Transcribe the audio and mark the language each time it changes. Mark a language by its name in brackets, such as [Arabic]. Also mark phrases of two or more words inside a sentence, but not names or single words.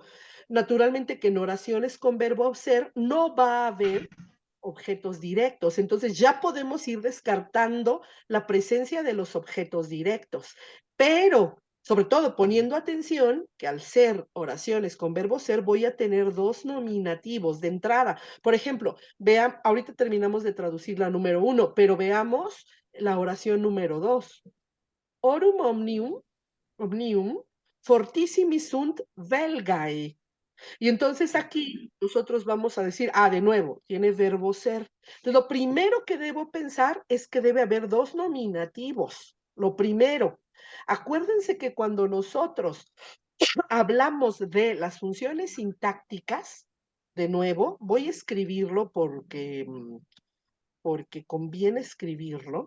[Spanish] Naturalmente que en oraciones con verbo ser no va a haber objetos directos, entonces ya podemos ir descartando la presencia de los objetos directos, pero sobre todo poniendo atención que al ser oraciones con verbo ser voy a tener dos nominativos de entrada. Por ejemplo, vean, ahorita terminamos de traducir la número 1, pero veamos la oración número 2. [Latin] Orum omnium, fortissimi sunt velgae. [Spanish] Y entonces aquí nosotros vamos a decir, de nuevo, tiene verbo ser. Entonces, lo primero que debo pensar es que debe haber dos nominativos. Lo primero. Acuérdense que cuando nosotros hablamos de las funciones sintácticas, de nuevo, voy a escribirlo porque conviene escribirlo.